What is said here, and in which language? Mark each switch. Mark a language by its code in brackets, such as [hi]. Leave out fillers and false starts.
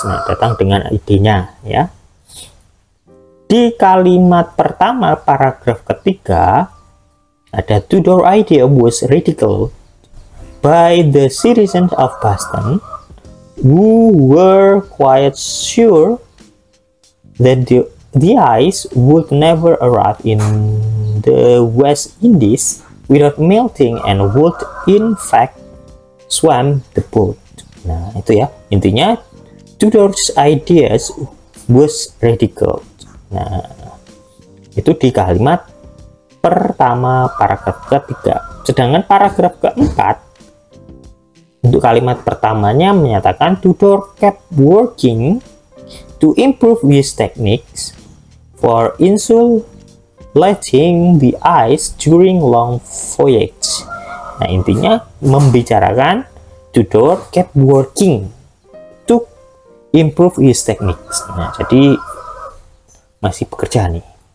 [id] Nah, datang dengan idenya ya. Di kalimat pertama paragraf ketiga ada [en] Tudor idea was ridiculed by the citizens of Boston who were quite sure that the ice would never arrive in the West Indies without melting and would in fact swamp the boat. [id] Nah, itu ya. Intinya [en] Tudor's ideas was ridiculed. [id] Nah, itu di kalimat pertama paragraf ketiga. Sedangkan paragraf keempat untuk kalimat pertamanya menyatakan [en] Tudor kept working to improve his techniques for insulating the ice during long voyage. [id] Nah, intinya membicarakan [en] Tudor kept working to improve his techniques. [id] Nah, jadi masih bekerja nih.